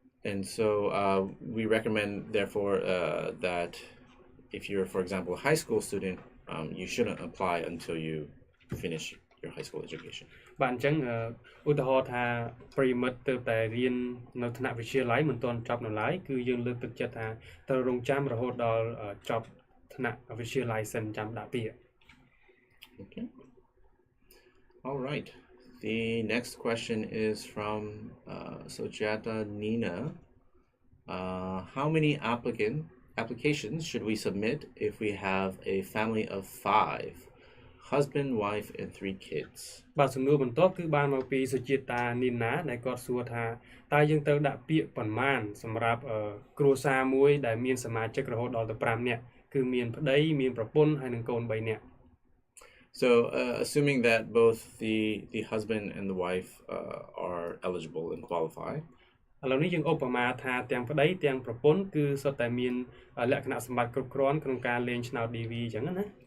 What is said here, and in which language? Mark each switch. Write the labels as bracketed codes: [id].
[en] And so we recommend, therefore, that if you're, for example, a high school student, you shouldn't apply until you finish your high school education. [km] បាទអញ្ចឹងឧទាហរណ៍ថាប្រិមិត្តទៅតែរៀននៅថ្នាក់វិទ្យាល័យមិនទាន់ចប់នៅឡើយគឺយើងលើកទឹកចិត្តថាត្រូវរងចាំរហូតដល់ចប់ថ្នាក់វិទ្យាល័យសិនចាំដាក់ពាក្យ [en] Okay. All right. The next question is from Sojata Nina. How many applications should we submit if we have a family of 5, husband, wife, and 3 kids? [km] បាទសំណួរបន្ទាប់គឺបានមកពីសុជាតានីណាដែលគាត់សួរថាតើយើងត្រូវដាក់ពាក្យប៉ុន្មានសម្រាប់គ្រួសារមួយដែលមានសមាជិករហូតដល់ទៅ5នាក់គឺមានប្តីមានប្រពន្ធហើយនិងកូន3នាក់ [en] So assuming that both the husband and the wife are eligible and qualify. [km] ឥឡូវនេះយើងឧបមាថាទាំងប្តីទាំងប្រពន្ធគឺសុទ្ធតែមានលក្ខណៈសម្បត្តិគ្រប់គ្រាន់ក្នុងការលេងឆ្នោត DV អញ្ចឹងណា